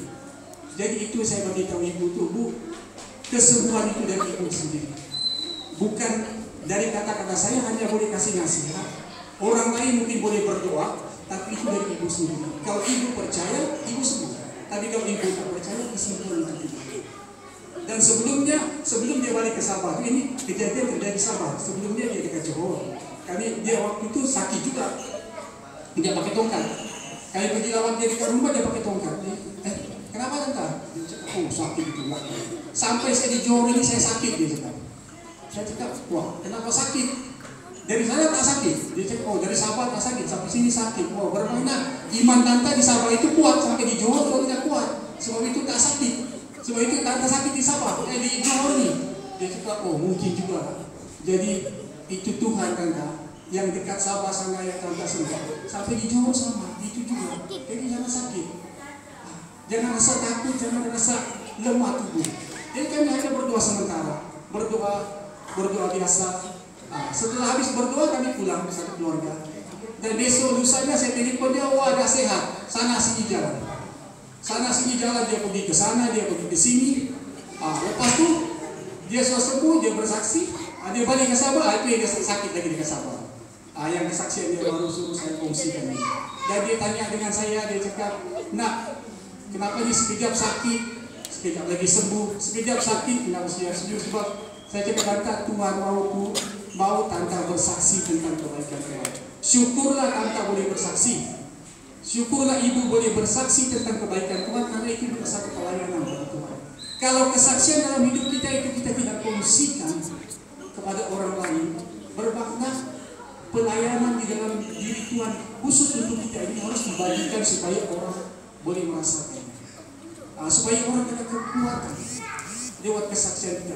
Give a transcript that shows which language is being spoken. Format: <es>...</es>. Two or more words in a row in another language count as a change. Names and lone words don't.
<ms>Jadi itu saya beritahu ibu itu, Bu, kesembuhan itu dari ibu sendiri, bukan dari kata-kata saya. Hanya boleh kasih nasihat. Orang lain mungkin boleh berdoa, tapi itu dari ibu sendiri. Kalau ibu percaya, ibu sembuh. Tapi kalau ibu tak percaya, kesembuhan itu tidak. Dan sebelum dia balik ke Sabah, ini kejadian terjadi di Sabah. Sebelumnya dia dekat Johor. Kami dia waktu itu sakit juga. Dia pakai tongkat. Kami pergi lawan dia dekat rumah, dia pakai tongkat. Kenapa tante? Dia cakap, oh sakit itu lah. Sampai saya di Johor ini saya sakit, dia cakap. Saya cakap, wah kenapa sakit? Dari sana tak sakit. Dia cakap, oh dari Sabah tak sakit, sampai sini sakit. Wah bermakna iman tante di Sabah itu kuat, sampai di Johor kalau tidak kuat. Sebab itu tak sakit. Sebab itu tante sakit di Sabah, di Johor ni. Dia cakap, oh mungkin juga. Jadi itu Tuhan tante yang dekat Sabah sana yang tante sembah. Sampai di Johor sama, itu juga. Jadi jangan sakit. Jangan rasa takut, jangan rasa lemah tubuh. Jadi kami hanya berdoa sementara, berdoa biasa. Setelah habis berdoa kami pulang satu keluarga. Dan besok lusanya saya telepon dia, wah dah sehat. Sana sini jalan. Sana sini jalan, dia pergi ke sana, dia pergi ke sini. Lepas tu dia sudah sembuh, dia bersaksi. Dia balik ke Sabah, itu yang dia sakit lagi di Sabah. Yang kesaksian dia baru suruh saya kongsikan ini. Dan dia tanya dengan saya, dia cakap, nak, kenapa ni sekejap sakit, sekejap lagi sembuh, sekejap sakit, kenapa saya sembuh? Sebab saya cakap, tante, Tuhan mau tante bersaksi tentang kebaikan Tuhan. Syukurlah tante boleh bersaksi. Syukurlah ibu boleh bersaksi tentang kebaikan Tuhan, karena itu adalah satu pelayanan bagi Tuhan. Kalau kesaksian dalam hidup kita itu kita tidak kongsikan kepada orang lain, bermakna pelayanan di dalam diri Tuhan khusus untuk kita ini harus dibagikan supaya orang boleh merasakan, supaya orang dapat kekuatan lewat kesaksian kita.</ms>